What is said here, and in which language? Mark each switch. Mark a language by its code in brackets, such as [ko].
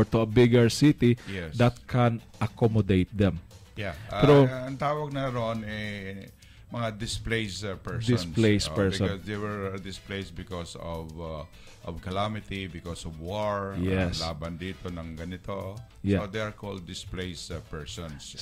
[en] Or to a bigger city that can accommodate them. Yeah. [tl] Pero ang tawag na ron mga displaced persons. [en] Because they were displaced because of calamity, because of war, [tl] laban dito ng ganito. [en] So they are called displaced persons.